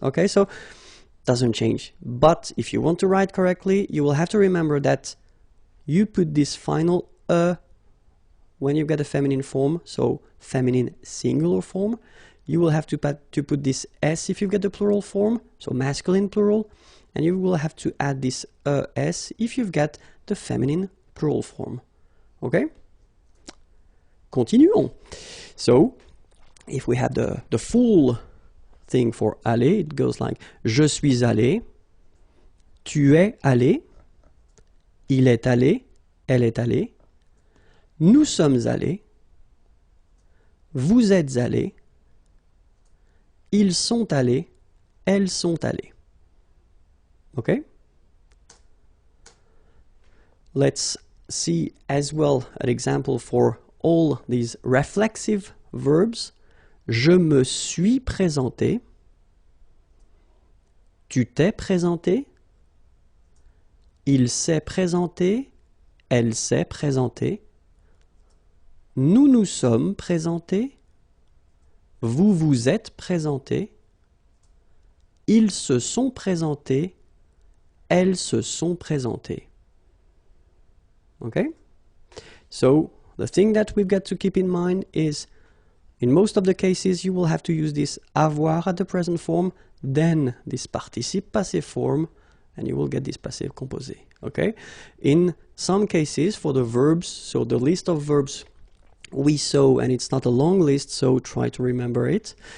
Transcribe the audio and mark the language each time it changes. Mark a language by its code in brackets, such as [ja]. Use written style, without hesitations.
[en] Okay, so doesn't change. But if you want to write correctly, you will have to remember that you put this final e when you've got a feminine form, so feminine singular form. You will have to put this s if you've got the plural form, so masculine plural. And you will have to add this s if you've got the feminine plural form. Okay? [fr] Continuons. [en] So, if we have the full thing for aller, it goes like [fr] je suis allé, tu es allé, il est allé, elle est allée, nous sommes allés, vous êtes allés, ils sont allés, elles sont allées. [en] Okay? Let's see as well an example for all these reflexive verbs. [fr] Je me suis présenté. Tu t'es présenté. Il s'est présenté. Elle s'est présentée. Nous nous sommes présentés. Vous vous êtes présentés. Ils se sont présentés. Elles se sont présentées. [en] Okay? So, the thing that we've got to keep in mind is, in most of the cases, you will have to use this avoir at the present form, then this participe passé form, and you will get this passé composé. Okay? In some cases, for the verbs, so the list of verbs we saw, and it's not a long list, so try to remember it.